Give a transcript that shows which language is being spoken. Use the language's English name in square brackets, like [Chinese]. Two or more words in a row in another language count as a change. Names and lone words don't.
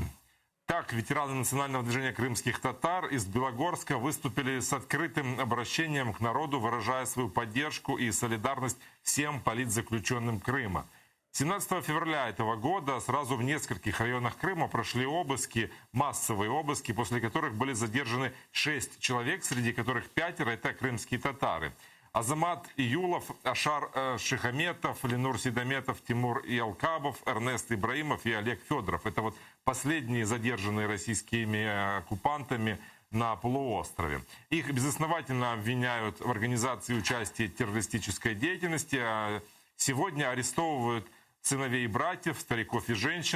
[Russian] Так, ветераны национального движения крымских татар из Белогорска выступили с открытым обращением к народу, выражая свою поддержку и солидарность всем политзаключенным Крыма. 17 февраля этого года сразу в нескольких районах Крыма прошли обыски, массовые обыски, после которых были задержаны 6 человек, среди которых 5 это крымские татары. Азамат Июлов, Ашар Шихаметов, Ленур Сидометов, Тимур Ялкабов, Эрнест Ибраимов и Олег Федоров. Это вот последние задержанные российскими оккупантами на полуострове. Их безосновательно обвиняют в организации участия в террористической деятельности. Сегодня арестовывают сыновей и братьев, стариков и женщин.